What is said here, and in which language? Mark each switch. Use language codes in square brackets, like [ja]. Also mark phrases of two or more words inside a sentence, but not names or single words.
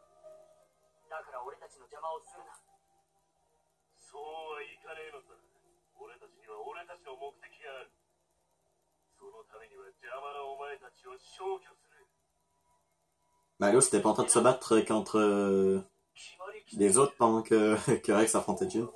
[ja] だから俺たちの邪魔をするな。そうはいかねえのさ。俺たちには俺たちの目的がある。そのためには邪魔なお前たちを消去する。 [fr] Mario c'était pas en train de se battre contre les autres pendant que Rex affrontait Jin.